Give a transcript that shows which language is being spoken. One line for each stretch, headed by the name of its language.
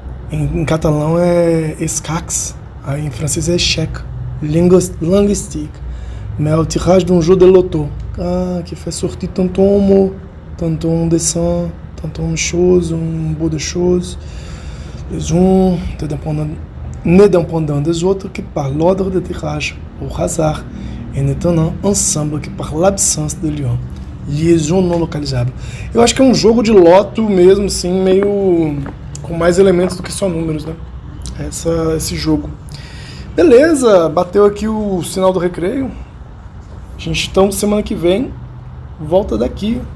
Portuguese: Em catalão é escacs, aí em francês é échec, linguistique.
French: Mais au tirage d'un jeu de loto, qui fait sortir tantôt un mot, tantôt un dessin, tantôt une chose, un bout de chose, les uns ne dépendant des autres que par l'ordre de tirage, au hasard, et ne tenant ensemble que par l'absence de lion.
Portuguese: Liaison não localizável. Eu acho que é um jogo de loto mesmo, assim, meio com mais elementos do que só números, né? Esse jogo. Beleza, bateu aqui o sinal do recreio. A gente, então, semana que vem, volta daqui.